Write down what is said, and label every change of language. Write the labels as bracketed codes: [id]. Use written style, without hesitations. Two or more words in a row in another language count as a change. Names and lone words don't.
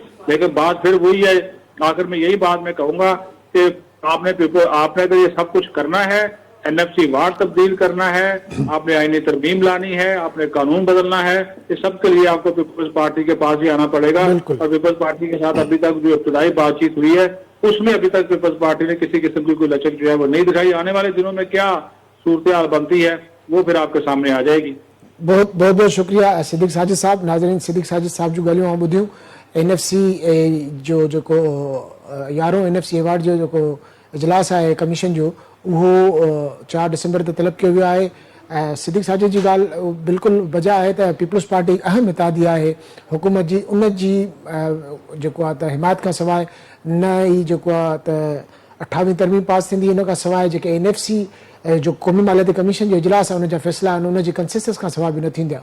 [ur] لیکن بات پھر وہی ہے، آخر میں یہی بات میں کہوں گا کہ آپ نے اگر یہ سب کچھ کرنا ہے، NFC وارڈ تبدیل کرنا ہے، آپ نے آئینی ترمیم لانی ہے، آپ نے قانون بدلنا ہے، اس سب کے لیے آپ کو پیپلز پارٹی کے پاس ہی آنا پڑے گا. اور پیپلز پارٹی کے ساتھ ابھی تک جو ابتدائی بات چیت ہوئی ہے اس میں ابھی تک پیپلز پارٹی نے کسی قسم کی کوئی لچک جو ہے وہ نہیں دکھائی. آنے والے دنوں میں کیا صورت حال بنتی ہے وہ پھر آپ کے سامنے آ جائے گی. بہت بہت شکریہ صدیق ساجد صاحب. [sd] नाज़रीन, सिद्दीक साजिद साहब जो ॻाल्हियूं आऊं ॿुधियूं, NFC जो जेको 11हों NFC अवार्ड जो जेको इजलास है कमीशन जो, वो 4 दिसंबर ते तलब कयो वियो आहे। सिद्दीक साजिद जी ॻाल्हि बिल्कुल वजह है तो पीपल्स पार्टी अहम इतादी है हुकूमत जी, उन जी जेको आहे त हिमायत खां सवाइ न ई जेको आहे त 28वीं तरमीम पास थींदी, इन खां सवाइ जेके NFC जो क़ौमी मालियाती कमीशन जो इजलास आहे उन जा फ़ैसिला आहिनि उन जी कंसेंसस खां सवाइ बि न थींदा।